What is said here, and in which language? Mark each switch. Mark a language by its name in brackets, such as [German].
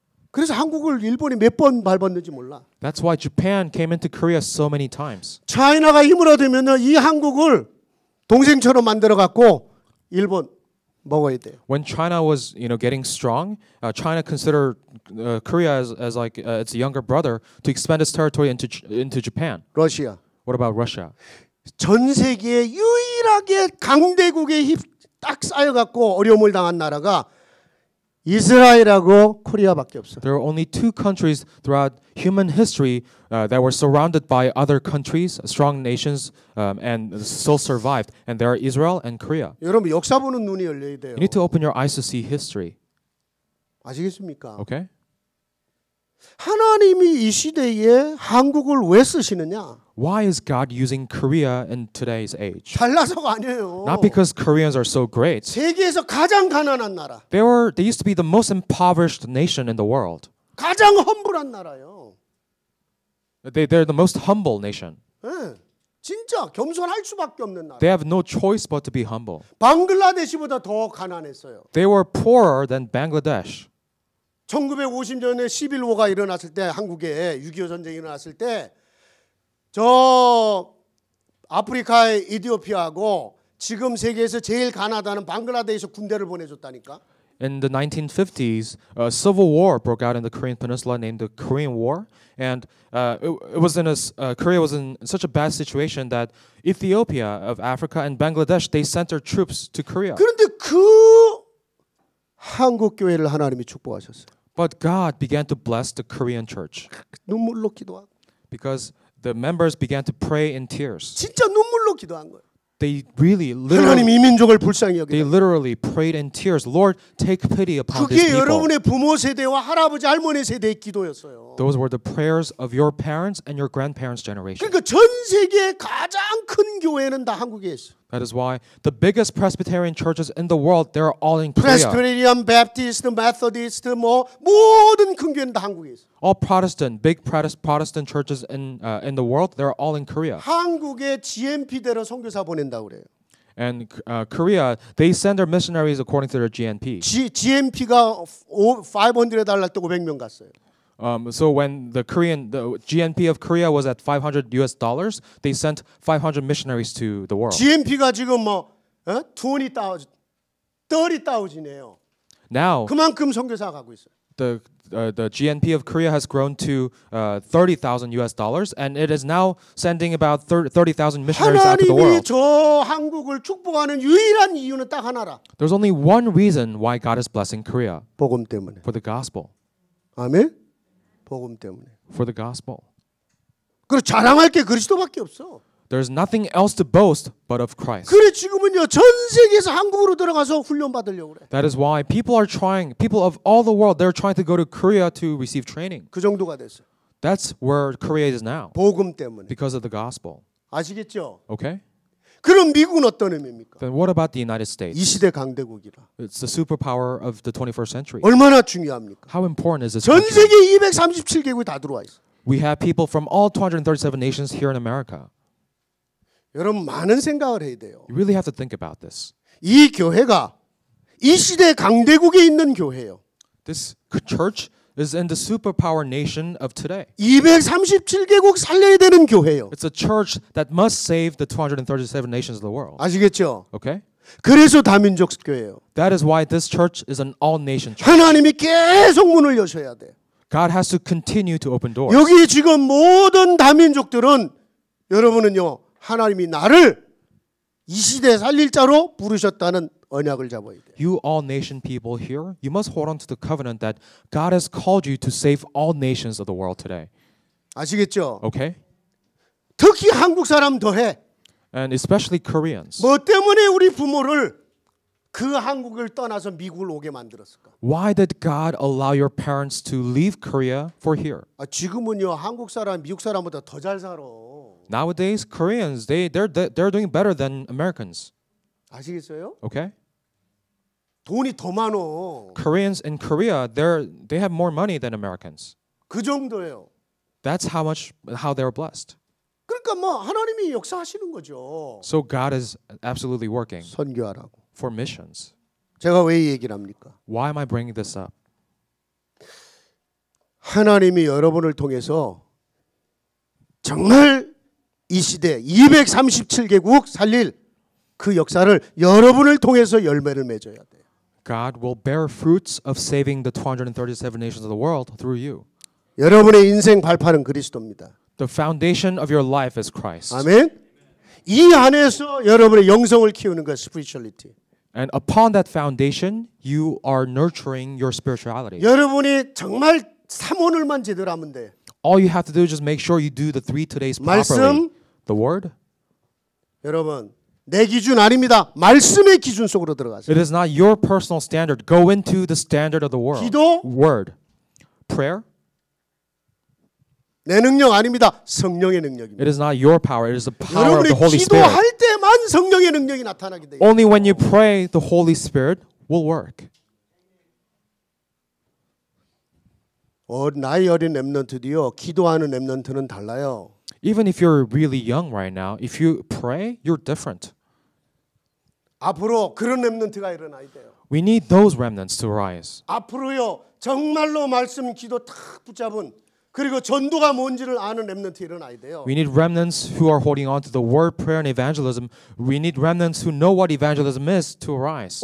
[Korean] 그래서 한국을 일본이 몇 번 밟았는지 몰라. [English] That's why Japan came into Korea so many times. [Korean] 차이나가 힘을 얻으면 이 한국을 동생처럼 만들어 갖고 일본 먹어야 돼요. [English] When China was, getting strong, China considered Korea as like its younger brother to expand its territory into Japan. [Korean] 러시아. [English] What about Russia? [Korean] 전 세계에 유일하게 강대국의 힘 딱 쌓여 갖고 어려움을 당한 나라가 이스라엘하고 코리아밖에 없어. [English] There are only two countries throughout human history that were surrounded by other countries, strong nations, and still survived. And they are Israel and Korea. [Korean] 여러분 역사 보는 눈이 열려야 돼요. [English] You need to open your eyes to see history. [Korean] 아시겠습니까? [English] Okay? [Korean] 하나님이 이 시대에 한국을 왜 쓰시느냐? [English] Why is God using Korea in today's age? [Korean] 잘나서가 아니에요. [English] Not because Koreans are so great. [Korean] 세계에서 가장 가난한 나라, [English] They used to be the most impoverished nation in the world. [Korean] 가장 험불한 나라요. [English] They're the most humble nation. [Korean] 예, 진짜 겸손할 수밖에 없는 나라. [English] They have no choice but to be humble. [Korean] 방글라데시보다 더 가난했어요. [English] They were poorer than Bangladesh. [Korean] 1950년에 11호가 일어났을 때 한국에 6.25 전쟁이 일어났을 때 저 아프리카의 이디오피아하고 지금 세계에서 제일 가난하다는 방글라데시에서 군대를 보내줬다니까. [English] In the 1950s, a civil war broke out in the Korean Peninsula named the Korean War, and Korea was in such a bad situation that Ethiopia of Africa and Bangladesh they sent their troops to Korea. [Korean] 그런데 그 한국 교회를 하나님이 축복하셨어요. [English] But God began to bless the Korean church [Korean] 눈물로 기도하고 [English] because the members began to pray in tears. [Korean] 진짜 눈물로 기도한 거예요. [English] They really [Korean] 하나님 이 민족을 불쌍히 [English] they [Korean] 여기다. [English] literally prayed in tears. Lord, take pity upon this [Korean] 그게 [English] people. [Korean] 여러분의 부모 세대와 할아버지 할머니 세대의 기도였어요. [English] Those were the prayers of your parents and your grandparents' generation. [Korean] 그러니까 전 세계 가장 큰 교회는 다 한국에 있어. [English] That is why the biggest Presbyterian churches in the world, they're all in Korea. [Korean] 프레스비테리안, 베프티스트, 메소디스트 뭐 모든 큰 교회는 다 한국에 있어. [English] All Protestant, big Protestant churches in the world, they're all in Korea. [Korean] 한국에 GNP대로 선교사 보낸다고 그래요. [English] And Korea, they send their missionaries according to their GNP. [Korean] GNP가 500 달러 때 500명 갔어요. [English] So when the GNP of Korea was at $500, they sent 500 missionaries to the world. [Korean] GNP가 지금 뭐 20,000, 30,000이에요. [English] Now [Korean] 그만큼 선교사 가고 있어요. [English] the GNP of Korea has grown to $30,000, and it is now sending about 30,000 missionaries out to the [Korean] 하나님이 [English] world. [Korean] 저 한국을 축복하는 유일한 이유는 딱 하나라. [English] There's only one reason why God is blessing Korea, [Korean] 복음 때문에. [English] for the gospel. [Korean] 아멘. 복음 때문에. [English] For the gospel. [Korean] 그리고 자랑할 게 그리스도밖에 없어. [English] There's nothing else to boast but of Christ. [Korean] 그래 지금은요 전 세계에서 한국으로 들어가서 훈련 받으려고 그래. [English] That is why people of all the world, they're trying to go to Korea to receive training. [Korean] 그 정도가 됐어요. [English] That's where Korea is now [Korean] 복음 때문에. [English] because of the gospel. [Korean] 아시겠죠? [English] Okay? [Korean] 그럼 미국은 어떤 의미입니까? [English] Then what about the United States? [Korean] 이 시대 강대국이라. [English] It's the superpower of the 21st century. [Korean] 얼마나 중요합니까? [English] How important is this [Korean] 전 [English] country? [Korean] 세계 237개국이 다 들어와 있어. [English] We have people from all 237 nations here in America. [Korean] 여러분 많은 생각을 해야 돼요. [English] You really have to think about this. [Korean] 이 교회가 이 시대 강대국에 있는 교회예요. [English] This church is in the superpower nation of today. [Korean] 237개국 살려야 되는 교회예요. [English] It's a church that must save the 237 nations of the world. [Korean] 아시겠죠? [English] Okay? [Korean] 그래서 다민족 교회예요. [English] That is why this church is an all-nation church. [Korean] 하나님이 계속 문을 여셔야 돼. [English] God has to continue to open doors. [Korean] 여기 지금 모든 다민족들은 여러분은요 하나님이 나를 이 시대에 살릴 자로 부르셨다는 언약을 잡아야 돼요. [English] You all nation people here, you must hold on to the covenant that God has called you to save all nations of the world today. [Korean] 아시겠죠? [English] Okay? [Korean] 특히 한국 사람 더해. [English] And especially Koreans. [Korean] 뭐 때문에 우리 부모를 그 한국을 떠나서 미국을 오게 만들었을까? [English] Why did God allow your parents to leave Korea for here? [Korean] 지금은요 한국 사람 미국 사람보다 더 잘 살아. [English] Nowadays, Koreans, they're doing better than Americans. [Korean] 아시겠어요? [English] Okay? [Korean] 돈이 더 많어. [English] Koreans in Korea, they have more money than Americans. [Korean] 그 정도예요. [English] That's how they're blessed. [Korean] 그러니까 뭐 하나님이 역사하시는 거죠. [English] So God is absolutely working [Korean] 선교하라고. [English] for missions. [Korean] 제가 왜 이 얘기를 합니까? [English] Why am I bringing this up? [Korean] 하나님이 여러분을 통해서 정말 이 시대 237개국 살릴 그 역사를 여러분을 통해서 열매를 맺어야 돼요. [English] God will bear fruits of saving the 237 nations of the world through you. [Korean] 여러분의 인생 발판은 그리스도입니다. [English] The foundation of your life is Christ. [Korean] 아멘. 이 안에서 여러분의 영성을 키우는 것 spirituality. [English] And upon that foundation, you are nurturing your spirituality. [Korean] 여러분이 정말 삼원을만 제대로 하면 돼. [English] All you have to do is just make sure you do the 3 todays properly. [Korean] 말씀, [English] The word. [Korean] 여러분 내 기준 아닙니다. 말씀의 기준 속으로 들어가세요. [English] It is not your personal standard. Go into the standard of the world. [Korean] 기도, [English] Word. Prayer. [Korean] 내 능력 아닙니다. 성령의 능력입니다. [English] It is not your power. It is the power of [Korean] 여러분이 [English] the Holy Spirit. [Korean] 기도할 때만 성령의 능력이 나타나게 돼요. [English] Only when you pray, the Holy Spirit will work. [Korean] 나이 어린 렘넌트도요. 기도하는 렘넌트는 달라요. [English] Even if you're really young right now, if you pray, you're different. [Korean] 앞으로 그런 렘넌트가 일어나야 돼요. [English] We need those remnants to rise. [Korean] 앞으로요. 정말로 말씀 기도 탁 붙잡은 그리고 전도가 뭔지를 아는 렘넌트 일어나야 돼요. [English] We need remnants who are holding on to the word, prayer, and evangelism. We need remnants who know what evangelism is to arise.